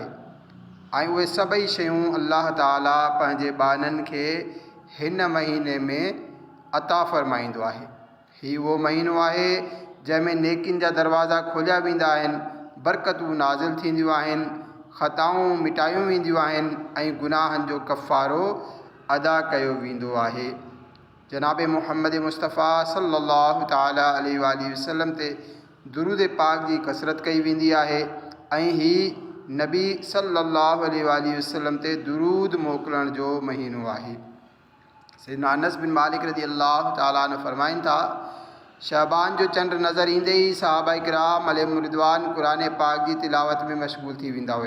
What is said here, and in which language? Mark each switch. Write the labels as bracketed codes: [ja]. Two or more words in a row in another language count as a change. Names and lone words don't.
[sd] ऐं उहे सभई शयूं अल्लाह ताला पंहिंजे बाननि खे हिन महीने में अता फ़रमाईंदो आहे। हीउ उहो महीनो आहे जंहिंमें नेकियुनि जा दरवाज़ा खोलिया वेंदा आहिनि, बरकतूं नाज़िल थींदियूं आहिनि, ख़ताऊं मिटायूं वेंदियूं आहिनि ऐं गुनाहनि जो कफ़ारो अदा कयो वेंदो आहे। जनाब मुहम्मद मुस्तफ़ा [ar] صلى الله تعالى عليه وآله وسلم [sd] ते दुरूद पाक जी कसरत कई वेंदी आहे ऐं ही नबी [ar] صلى الله عليه وآله وسلم [sd] ते दुरूद मोकिलण जो महीनो आहे। सैयदना अनस बिन मालिक [ar] رضي الله تعالى عنه [sd] फरमाइनि था, शाबान जो चंड नज़र ईंदे ई सहाबाए किराम [ar] عليهم الرضوان [sd] क़ुरान पाक जी तिलावत में मशगूल थी वेंदा हुआ।